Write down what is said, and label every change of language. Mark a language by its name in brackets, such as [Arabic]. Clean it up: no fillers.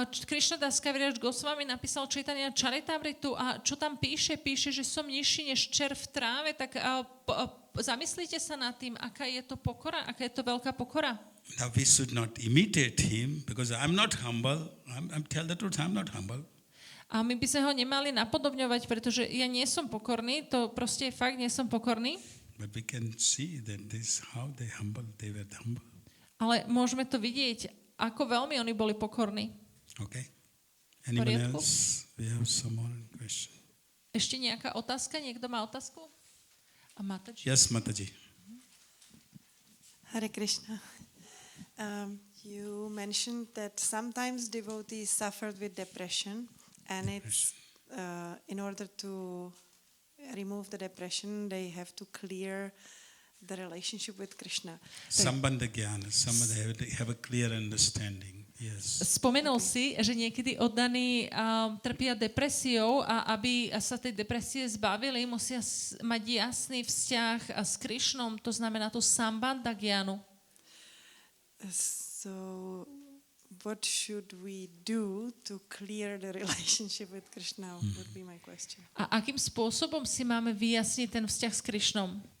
[Slovak] Krishnadas Kaviraj Goswami napísal Chaitanya Charitamritu a čo tam píše, že som nižší než červ v tráve, tak zamyslite sa nad tým, aká je to pokora, aká je to veľká pokora. [English] Now we should not imitate him because I'm not humble. I'm tell the truth, I'm not humble. [Slovak] A my by sme ho nemali napodobňovať, pretože ja nie som pokorný, to proste je fakt, nie som pokorný. [English] But we can see that this how they were humble. [Slovak] Ale môžeme to vidieť, ako veľmi oni boli pokorní. [English] Okay. Anyone [Slovak] Poriadku? [English] else? We have some more question. [Slovak] Ešte nejaká otázka? Niekto má otázku? A Mataji? [English] Yes, Mataji. Hare Krishna. You mentioned that sometimes devotees suffered with depression, and it's in order to remove the depression, they have to clear the relationship with Krishna. Sambandha jnana, have a clear understanding. Yes. [Slovak] Spomenul si, že niekedy oddaní trpia depresiou a aby sa tej depresie zbavili, musia mať jasný vzťah s Krišnom, to znamená tú sambandha jnanu. [English] So, what should we do to clear the relationship with Krishna would be my question. [Slovak] A akým spôsobom si máme vyjasniť ten vzťah s Krišnom?